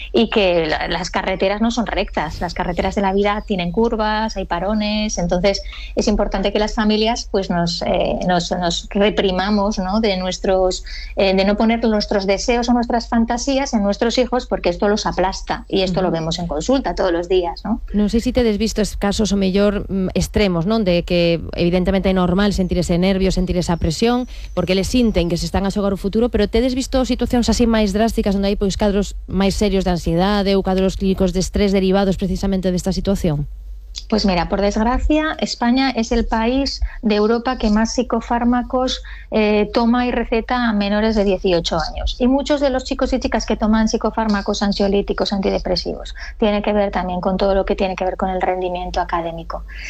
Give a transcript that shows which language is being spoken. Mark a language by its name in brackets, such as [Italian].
[Spanish] Y que las carreteras no son rectas, las carreteras de la vida tienen curvas, hay parones, entonces es importante que las familias pues nos reprimamos, ¿no? De no poner nuestros deseos o nuestras fantasías en nuestros hijos, porque esto los aplasta y esto lo vemos en consulta todos los días, ¿no? No sé si te has visto casos o mellor extremos, ¿no? [Galician] De que evidentemente é normal sentir ese nervio, sentir esa presión, porque les sinten que se están a xogar o futuro, pero te has visto situacións así máis drásticas onde hai pois cadros máis serios de ansiedade ou cadros clínicos de estrés derivados precisamente desta situación? [Spanish] Pues mira, por desgracia, España es el país de Europa que más psicofármacos toma y receta a menores de 18 años. Y muchos de los chicos y chicas que toman psicofármacos ansiolíticos, antidepresivos, tiene que ver también con todo lo que tiene que ver con el rendimiento académico.